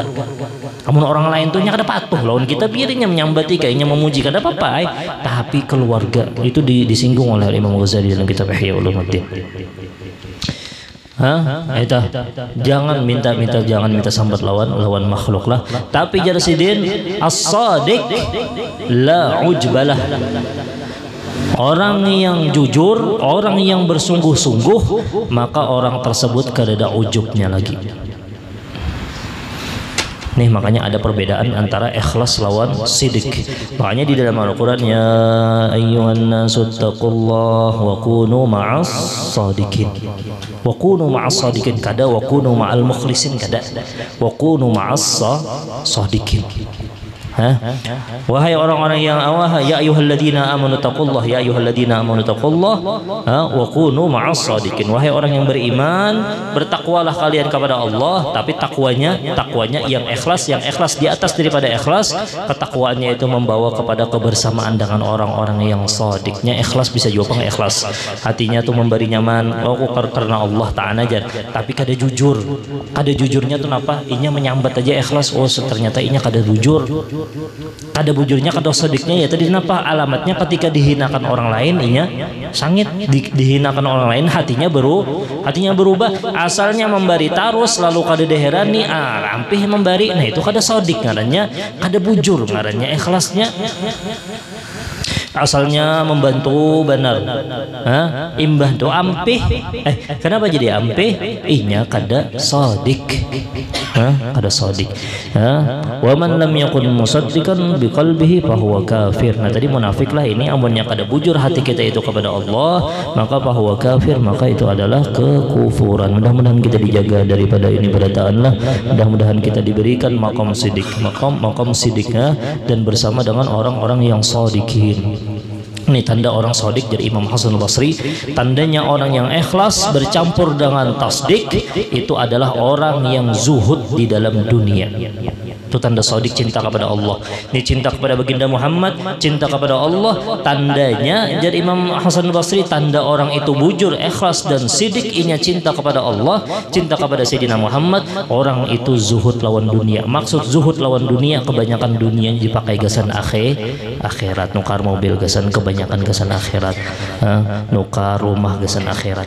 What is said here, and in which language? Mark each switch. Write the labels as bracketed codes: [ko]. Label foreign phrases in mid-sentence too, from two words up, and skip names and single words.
[bjn] Amun orang lain tuh nya kada patuh lawan kita, biarnya menyambati kayaknya memuji kada apa-apa, tapi keluarga itu disinggung oleh Imam Ghazali dalam kitab Ihya Ulumuddin. Jangan minta sambat lawan makhluk lah. Tapi Jarsidin [ar] الصادق لا عجب له. [bjn] Orang yang jujur, orang yang bersungguh-sungguh, maka orang tersebut kada ada ujubnya lagi. Nih makanya ada perbedaan antara ikhlas lawan sidik. Makanya di dalam Al-Quran, [ar] يا أيها الناس اتقوا الله وكونوا مع الصادقين. وكونوا مع الصادقين kada وكونوا مع المخلصين kada. وكونوا مع الصادقين. [id] Wahai orang-orang yang [ar] يا أيها الذين آمنوا اتقوا الله يا أيها الذين آمنوا اتقوا الله وكونوا مع الصادقين. [id] Wahai orang yang beriman, bertakwalah kalian kepada Allah, tapi takwanya yang ikhlas di atas daripada ikhlas. Ketakwaannya itu membawa kepada kebersamaan dengan orang-orang yang shadiqnya. Ikhlas bisa juga ikhlas. [bjn] Hatinya tuh memberi nyaman karena Allah ta'ala aja, tapi kada jujur. Kada jujurnya tuh napa? Inya menyambat aja ikhlas, ternyata inya kada jujur. Kada bujurnya, kada sodiknya, ya tadi kenapa alamatnya ketika dihinakan orang lain inya sangit, dihinakan orang lain hatinya berubah. Asalnya memberi tarus lalu kada deherani, rampih memberi, nah itu kada sodik ngarannya, kada bujur ngarannya ikhlasnya. Asalnya membantu benar, imbah do ampih, kenapa jadi ampih? Inya kada sodik, kada sodik. [ar] ومن لم يكن مصدقا بقلبه فهو كافر. [bjn] Nah tadi munafik lah ini, amunnya kada bujur hati kita itu kepada Allah, maka [ar] فهو كافر, [bjn] maka itu adalah kekufuran. [id] Mudah-mudahan kita dijaga daripada ini berataan lah. Mudah-mudahan kita diberikan maqam sidik, maqam sidiknya, dan bersama dengan orang-orang yang shadiqin. Ini tanda orang sodik dari Imam Hasan Basri. Tandanya orang yang ikhlas bercampur dengan tasdik itu adalah orang yang zuhud di dalam dunia. Itu tanda sodik, cinta kepada Allah. Ini cinta kepada baginda Muhammad, cinta kepada Allah. [bjn] Tandanya dari Imam Hasan Basri, tanda orang itu bujur, ikhlas dan sidik, inya cinta kepada Allah, cinta kepada Sayyidina Muhammad. Orang itu zuhud lawan dunia. Maksud zuhud lawan dunia, kebanyakan dunia dipakai gasan akhirat. Nukar mobil gasan, kebanyakan gasan akhirat. Nukar rumah gasan akhirat.